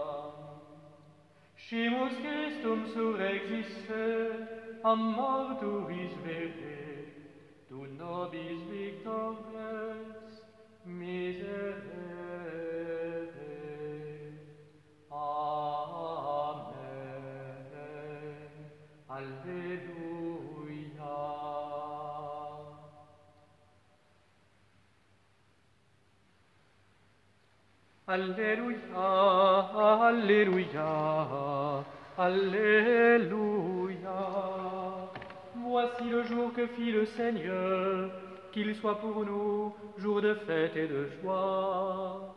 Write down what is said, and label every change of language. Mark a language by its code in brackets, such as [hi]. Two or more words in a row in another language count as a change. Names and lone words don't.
[la] Scimus Christum surrexisse, a mortuis vere, tu nobis victores miserere. Amen. Alleluia. [fr] Alléluia, Alléluia, Alléluia. Voici le jour que fit le Seigneur, qu'il soit pour nous jour de fête et de joie.